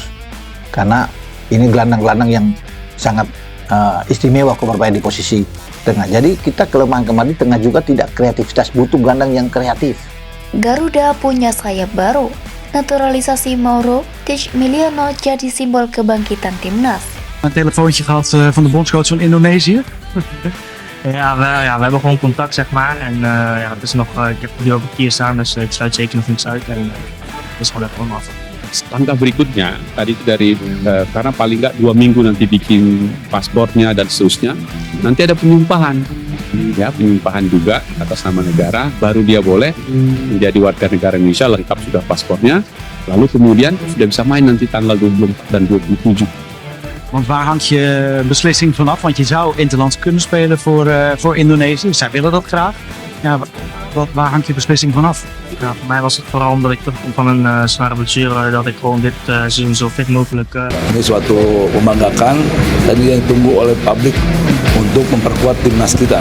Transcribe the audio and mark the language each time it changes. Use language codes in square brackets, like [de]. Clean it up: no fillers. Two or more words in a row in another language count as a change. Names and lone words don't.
[id] Karena ini gelandang-gelandang yang sangat istimewa kalau bermain di posisi tengah. Jadi kita kelemahan kemarin tengah juga tidak kreativitas, butuh gelandang yang kreatif. Garuda punya sayap baru. Naturalisasi Mauro Emiliano jadi simbol kebangkitan timnas. [nl] Een telefoontje gehad van de bondscoach van Indonesië. We hebben gewoon contact, zeg maar. En het is nog, ik heb nu ook een keer staan, dus ik sluit zeker nog niks uit. En het is gewoon even af. [id] Langkah berikutnya tadi itu dari karena paling nggak 2 minggu nanti bikin paspornya dan seterusnya, nanti ada penyumpahan, ya penyumpahan juga atas nama negara, baru dia boleh menjadi warga negara Indonesia lengkap sudah paspornya, lalu kemudian sudah bisa main nanti tanggal 24 dan 27. [nl] Want waar hangt je beslissing vanaf? Want je zou interlands kunnen spelen voor Indonesië. Zij willen dat graag. Ja, waar hangt je beslissing vanaf? Ja, voor mij was het vooral omdat ik terugkom van een zware blessure, dat ik gewoon dit seizoen zo fit mogelijk. [id] Ini suatu membanggakan dan yang ditunggu oleh publik untuk memperkuat timnas kita.